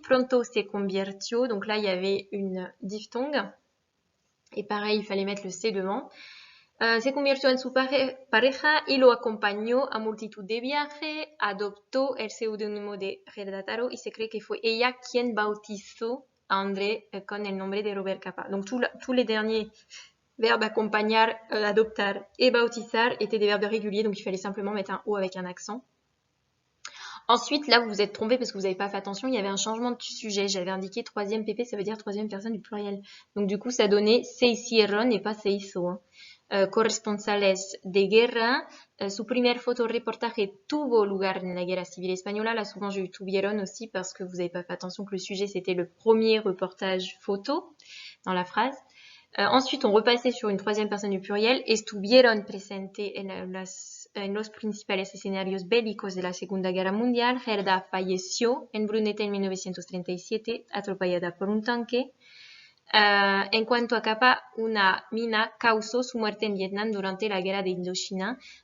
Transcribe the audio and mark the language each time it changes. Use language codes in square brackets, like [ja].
[es] Pronto se convirtió, [fr] donc là il y avait une diphtongue. Et pareil, il fallait mettre le C devant. [es] Se convirtió en su pareja y lo acompañó a multitud de viajes, adoptó el seudónimo de Gerda Taro y se cree que fue ella quien bautizó a André con el nombre de Robert Capa. [fr] Donc tous les derniers verbes acompañar, adoptar et bautizar étaient des verbes réguliers, donc il fallait simplement mettre un O avec un accent. Ensuite, là, vous vous êtes trompé parce que vous n'avez pas fait attention, il y avait un changement de sujet. J'avais indiqué troisième PP, ça veut dire troisième personne du pluriel. Donc du coup, ça donnait [es] se hicieron [fr] et pas [es] se hizo. Hein. Corresponsales de guerra. Su primer fotoreportaje tuvo lugar en la guerra civile española. [fr] Là, souvent, j'ai eu tuvieron aussi parce que vous n'avez pas fait attention que le sujet, c'était le premier reportage photo dans la phrase. Ensuite, on repassait sur une troisième personne du pluriel. [es] Estuvieron presentes en los principales escenarios bélicos de la Segunda Guerra Mundial. Gerda falleció en Brunete en 1937, atropellada por un tanque. En cuanto a Capa, una mina causó su muerte en Vietnam durante la guerra de Indochina.